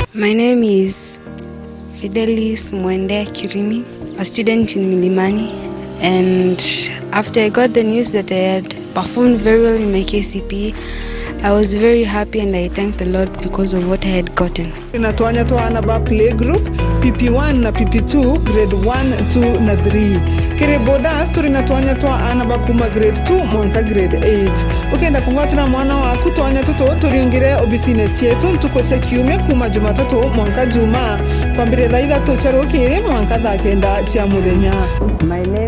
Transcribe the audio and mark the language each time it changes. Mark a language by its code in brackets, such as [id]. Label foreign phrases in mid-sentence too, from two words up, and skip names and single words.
[en] My name is Fidelis Mwende Kirimi, a student in Milimani, and after I got the news that I had performed very well in my KCPE, I was very happy and I thank the Lord because of what I had gotten. [mer] Inatuanya tuana ba [en] play group [mer] PP1 na PP2 grade 1, 2 na 3. Kere bodas turinatuanya tuana ba kuma grade 2 mwanka grade 8. Ukenda kungwatira mwana waku tuanya tuto turiungire obisine sietu ntukose kiume kuma Jumatatu mwanka Juma kwambire thaitha tucharoki mwanka thakenda cia muthenya. [en] My name